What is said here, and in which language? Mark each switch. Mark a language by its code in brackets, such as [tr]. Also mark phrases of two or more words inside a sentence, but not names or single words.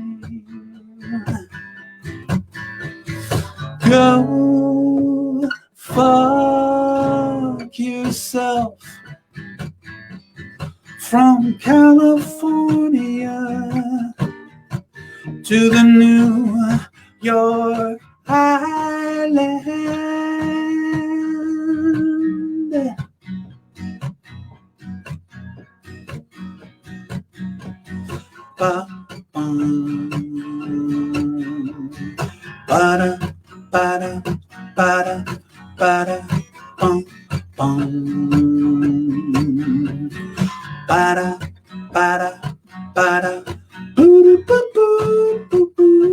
[en] Go fuck yourself. From California to the New York Island. Ba-bum. Ba-da, ba-da, ba-da, ba-da, bum, bum. Ba-da, ba-da, ba-da, boo-doo, boo-boo, boo-boo.